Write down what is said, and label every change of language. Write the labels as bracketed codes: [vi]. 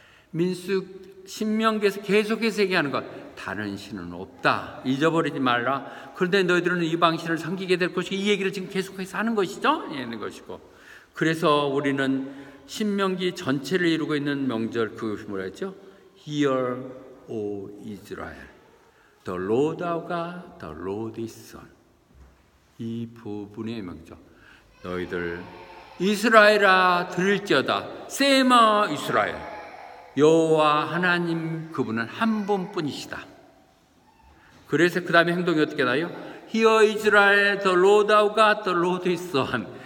[ko] 민수 신명기에서 계속해서 얘기하는 것, 다른 신은 없다, 잊어버리지 말라. 그런데 너희들은 이방신을 섬기게 될 것이고, 이 얘기를 지금 계속해서 하는 것이죠. 하는 것이고, 그래서 우리는 신명기 전체를 이루고 있는 명절, 그 뭐라 했죠? [en] Hear, O Israel, the Lord our God, the Lord is one. [ko] 이 부분의 명절, 너희들 이스라엘아 들을지어다, 세마 이스라엘, 여호와 하나님 그분은 한 분뿐이시다. 그래서 그 다음에 행동이 어떻게 나요? [en] Hear Israel, the Lord our God, the Lord is one.